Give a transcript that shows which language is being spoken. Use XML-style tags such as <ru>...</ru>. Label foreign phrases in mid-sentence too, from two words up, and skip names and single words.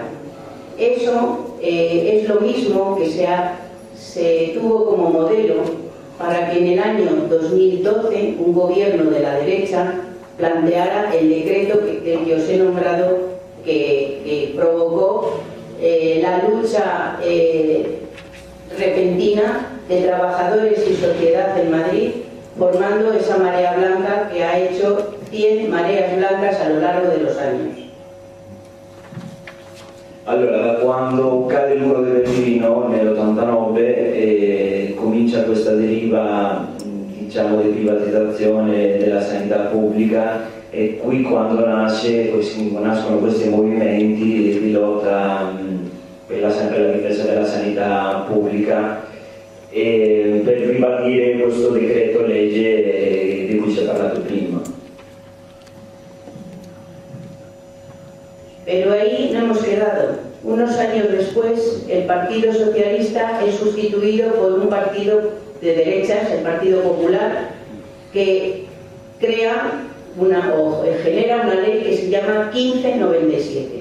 <es>Eso es lo mismo que se tuvo como modelo para que en el año 2012 un gobierno de la derecha planteara el decreto que os he nombrado, que provocó la lucha repentina de trabajadores y sociedad en Madrid, formando esa marea blanca que ha hecho 100 mareas blancas a lo largo de los años.</es> <it>Allora, da quando cade il muro di Berlino nell'89 comincia questa deriva, diciamo, di privatizzazione della sanità pubblica, e qui quando nascono questi movimenti di lotta per la difesa della sanità pubblica e per ribadire questo decreto legge di cui si è parlato prima.</it> <es>Pero ahí no hemos quedado. Unos años después, el Partido Socialista es sustituido por un partido de derechas, el Partido Popular, que genera una ley que se llama 1597.</es>